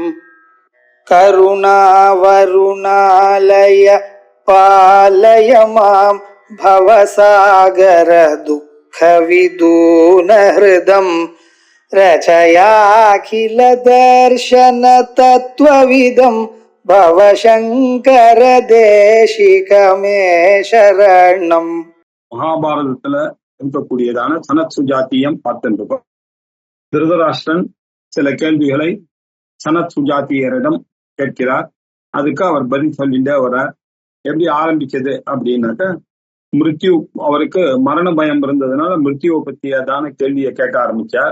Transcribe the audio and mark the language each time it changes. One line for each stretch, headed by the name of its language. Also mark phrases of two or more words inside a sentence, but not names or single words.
Sanskrit: करुणावरुणालय पालय मां भवसागर दुःखविदून हृदं रचयाखिल दर्शन तत्त्वविदं भवशङ्कर देशिकमे शरणम्.
Tamil: மகாபாரதத்துல இருக்கக்கூடியதான சனத் சுஜாத்தியம் பார்த்துருக்கோம். திருதராஷ்டிரன் சில கேள்விகளை சனத் சுஜாத்தியரிடம் கேட்கிறார். அதுக்கு அவர் பதில் சொல்லிட்டே வர்றார். எப்படி ஆரம்பிச்சது அப்படின்னாக்க, மிருத்யு, அவருக்கு மரண பயம் இருந்ததுனால மிருத்யுவை பற்றியதான கேள்வியை கேட்க ஆரம்பிச்சார்.